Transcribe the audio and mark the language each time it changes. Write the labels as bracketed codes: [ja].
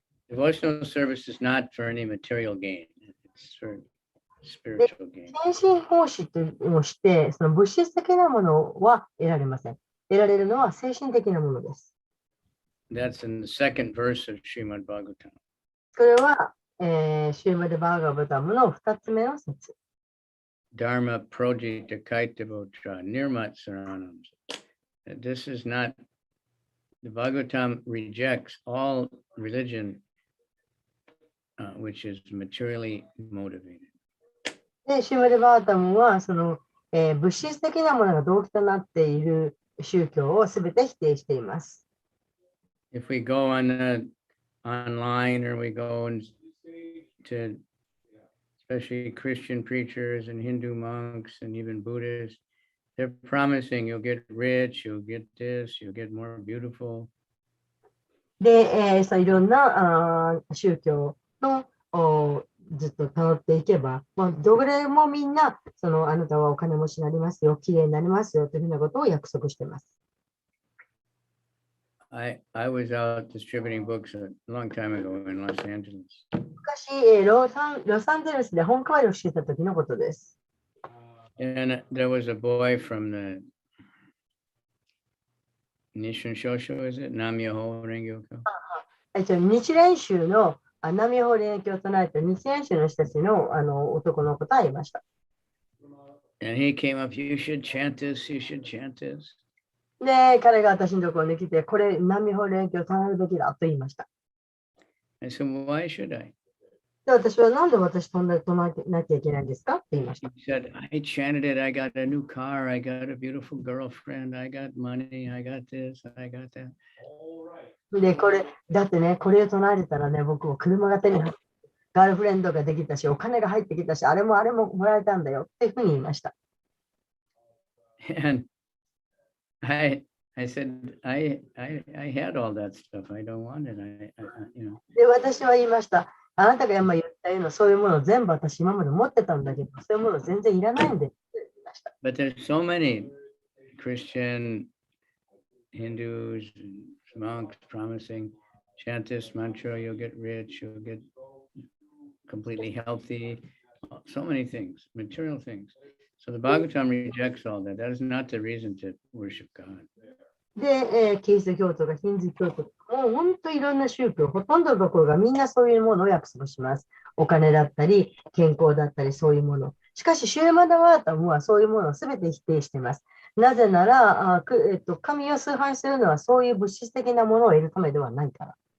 [en] Devotional service is not for any material gain. It's for spiritual gain. [ja] 献身奉仕というのをして、その物質的なものは得られません。得られるのは精神的なものです。 [en] That's in the second verse of Srimad Bhagavatam. [ja] それは、シューマデバーガバタムの2つ目の説。 [sa] Dharma projita kaitavotra nirmat saranam. [en] This is not, the Bhagavatam rejects all religion which is materially motivated. [ja] で、シューマデバータムは、その、物質的なものが動機となっている宗教をすべて否定しています。 [en] If we go on online or we go to especially Christian preachers and Hindu monks and even Buddhists, they're promising you'll get rich, you'll get this, you'll get more beautiful. [ja] で、そういろんな宗教のずっと辿っていけば、どれもみんなそのあなたはお金持ちになりますよ、きれいになりますよというふうなことを約束しています。 [en] I was out distributing books a long time ago in Los Angeles. [ja] 昔、ロサンゼルスで本配りをしていた時のことです。 [en] And there was a boy from the Nishan Shosho, is it? [ja] Nam-myoho Renge-kyo. 日蓮宗の南法蓮教を唱えた日蓮宗の人たちの男の子がいました。 [en] And he came up, you should chant this, you should chant this. [ja] で、彼が私のところに来て、これ南法蓮教を唱えるべきだと言いました。 [en] I said, well, why should I? [ja] で、私はなんで私唱えなきゃいけないんですかって言いました。 [en] He said, I chanted it, I got a new car, I got a beautiful girlfriend, I got money, I got this, I got that. [ja] で、だってね、これを唱えれたらね、僕も車が手に入って、ガールフレンドができたし、お金が入ってきたし、あれももらえたんだよっていうふうに言いました。 [en] And I said, I had all that stuff, I don't want it, [ja] で、私は言いました。あなたが今言ったようなそういうものを全部私今まで持ってたんだけど、そういうもの全然いらないんでって言いました。 [en] But there's so many Christian, Hindus, monks promising, chant this mantra, you'll get rich, you'll get completely healthy, so many things, material things. So the Bhagavatam rejects all that. That is not the reason to worship God. [ja] で、キリスト教徒がヒンズー教徒とか、もう本当にいろんな宗教、ほとんどのところがみんなそういうものを約束します。お金だったり、健康だったり、そういうもの。しかし、シューマダワータムはそういうものをすべて否定しています。なぜなら、神を崇拝するのはそういう物質的なものを得るためではないから。